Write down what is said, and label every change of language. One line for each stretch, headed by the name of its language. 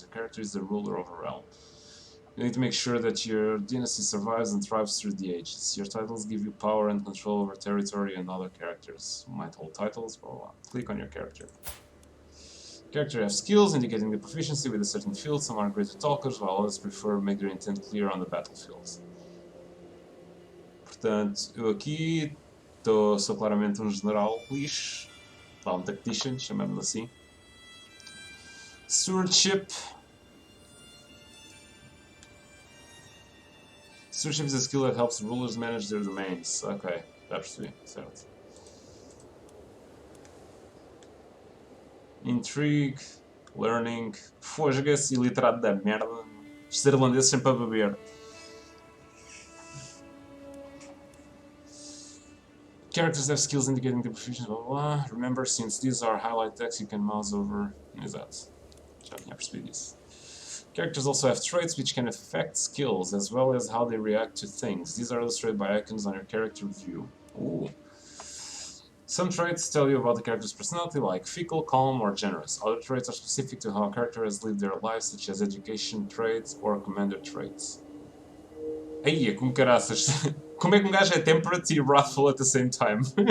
English: Your character is the ruler of a realm. You need to make sure that your dynasty survives and thrives through the ages. Your titles give you power and control over territory and other characters who might hold titles, blah blah blah. Click on your character. Character have skills indicating the proficiency with a certain field. Some are greater talkers, while others prefer make their intent clear on the battlefield.
Portuguese: Portanto, eu aqui sou claramente um general lixo, um tactician, chamamos assim.
English: Stewardship. Stewardship is a skill that helps rulers manage their domains.
Portuguese: Ok, já percebi, certo. Intrigue, learning, fosga-se, iliterado da merda. Estes irlandeses sempre a beber.
English: Characters have skills indicating their proficiency, blah, blah, blah. Remember, since these are highlight text, you can mouse over.
Portuguese: Exato. Já tinha percebido isso.
English: Characters also have traits which can affect skills, as well as how they react to things. These are illustrated by icons on your character view. Ooh. Some traits tell you about the character's personality, like fickle, calm, or generous. Other traits are specific to how a character has lived their life, such as education traits or commander traits.
Portuguese: Aí, como caraças. Como é que um gajo é temperate e wrathful
English: at the same time?